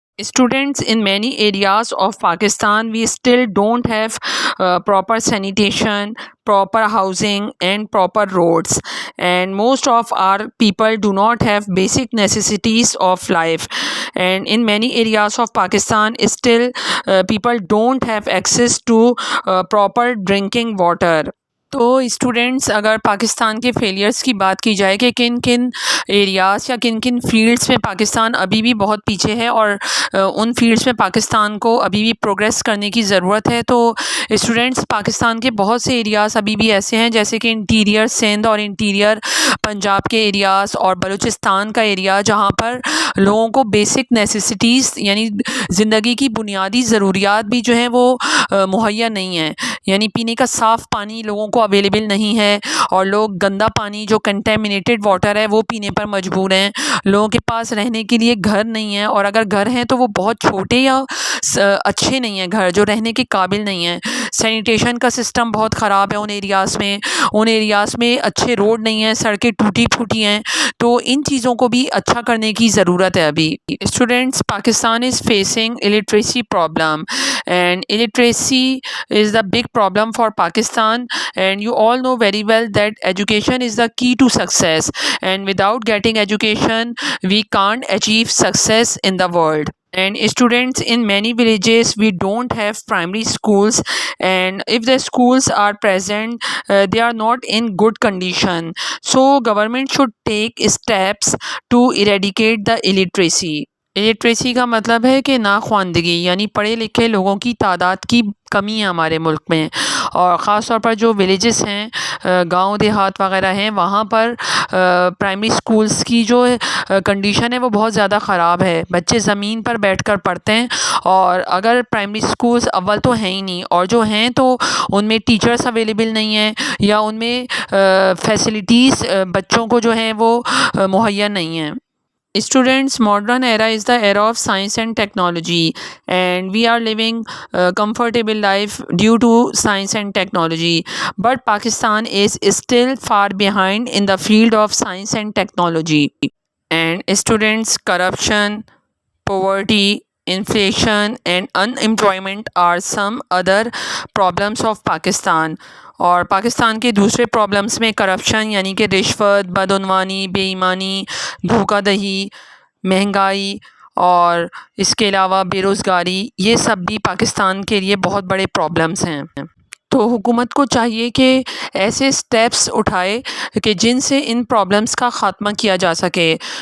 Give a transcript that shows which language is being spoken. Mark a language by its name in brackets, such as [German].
[English] Students, in many areas of Pakistan, we still don't have proper sanitation, proper housing, and proper roads. And most of our people do not have basic necessities of life. And in many areas of Pakistan, still people don't have access to proper drinking water. [Urdu] تو students, اگر پاکستان کے failures کی بات کی جائے کہ کن کن ایریاز یا کن کن فیلڈس میں پاکستان ابھی بھی بہت پیچھے ہے اور ان فیلڈس میں پاکستان کو ابھی بھی پروگریس کرنے کی ضرورت ہے، تو اسٹوڈنٹس پاکستان کے بہت سے ایریاز ابھی بھی ایسے ہیں جیسے کہ انٹیریئر سندھ اور انٹیریئر پنجاب کے ایریاز اور بلوچستان کا ایریا، جہاں پر لوگوں کو بیسک نیسیسٹیز یعنی زندگی کی بنیادی ضروریات بھی جو ہیں وہ مہیا نہیں ہیں. یعنی پینے کا صاف پانی لوگوں کو اویلیبل نہیں ہے، اور لوگ گندا پانی جو کنٹامینیٹڈ واٹر ہے وہ پینے پر مجبور ہیں. لوگوں کے پاس رہنے کے لیے گھر نہیں ہیں، اور اگر گھر ہیں تو وہ بہت چھوٹے یا اچھے نہیں ہیں، گھر جو رہنے کے قابل نہیں ہیں. سینیٹیشن کا سسٹم بہت خراب ہے ان ایریاز میں اچھے روڈ نہیں ہیں، سڑکیں ٹوٹی پھوٹی ہیں، تو ان چیزوں کو بھی اچھا کرنے کی ضرورت ہے ابھی. [English] Students, Pakistan is facing illiteracy problem, and illiteracy is the big problem for Pakistan, and you all know very well that education is the key to success, and without getting education we can't achieve success in the world. And students, in many villages we don't have primary schools, and if the schools are present, they are not in good condition. So government should take steps to eradicate the illiteracy. [Urdu] Illiteracy کا مطلب ہے کہ ناخواندگی، یعنی پڑھے لکھے لوگوں کی تعداد کی کمی ہے ہمارے ملک میں، اور خاص طور پر جو ولیجز ہیں، گاؤں دیہات وغیرہ ہیں، وہاں پر پرائمری سکولز کی جو کنڈیشن ہے وہ بہت زیادہ خراب ہے. بچے زمین پر بیٹھ کر پڑھتے ہیں، اور اگر پرائمری سکولز اول تو ہیں ہی نہیں، اور جو ہیں تو ان میں ٹیچرز اویلیبل نہیں ہیں، یا ان میں فیسلٹیز بچوں کو جو ہیں وہ مہیا نہیں ہیں. [English] Students, modern era is the era of science and technology, and we are living a comfortable life due to science and technology. But Pakistan is still far behind in the field of science and technology. And students, corruption, poverty, inflation, and unemployment are some other problems of Pakistan. [Urdu] اور پاکستان کے دوسرے problems میں corruption, یعنی کہ رشوت، بدعنوانی، بے ایمانی، دھوکہ دہی، مہنگائی، اور اس کے علاوہ بے روزگاری، یہ سب بھی پاکستان کے لیے بہت بڑے پرابلمس ہیں. تو حکومت کو چاہیے کہ ایسے سٹیپس اٹھائے کہ جن سے ان پرابلمس کا خاتمہ کیا جا سکے.